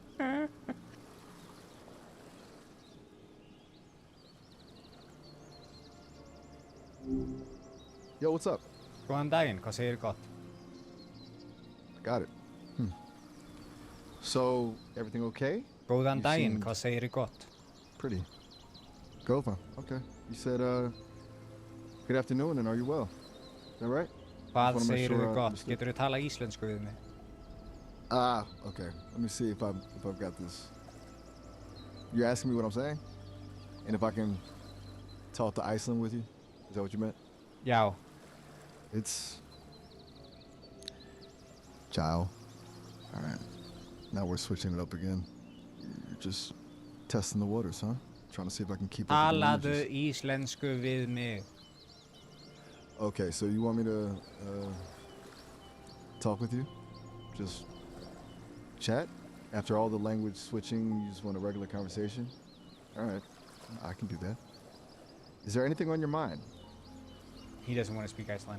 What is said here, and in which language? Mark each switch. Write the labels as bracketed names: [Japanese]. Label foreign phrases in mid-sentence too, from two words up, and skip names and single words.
[English] Yo, what's up? [Icelandic] Góðan daginn, hvað segir gott? [English] Got it. So, everything okay? [Icelandic] Góðan [English] You [Icelandic] daginn, [English] seemed- [Icelandic] hvað segir gott? [English] Pretty. Gova. Okay. You said, good afternoon, and are you well? Is that right? [Icelandic] Hvað [English] wanna make [Icelandic] segir [English] sure I [Icelandic] gott? [English] understood. [Icelandic] Getur þú tala íslensku við mig? [English] Ah, okay. Let me see if I've got this. You're asking me what I'm saying? And if I can talk to Iceland with you? Is that what you meant? [Icelandic] Já. [English] It's Ciao. All right. Now we're switching it up again. You're just testing the waters, huh? Trying to see if I can keep up with the [Icelandic] Talaðu [English] languages. [Icelandic] íslensku við mig. [English] Okay, so you want me to talk with you? Just chat? After all the language switching, you just want a regular conversation? All right, I can do that. Is there anything on your mind? He doesn't want to speak Icelandic.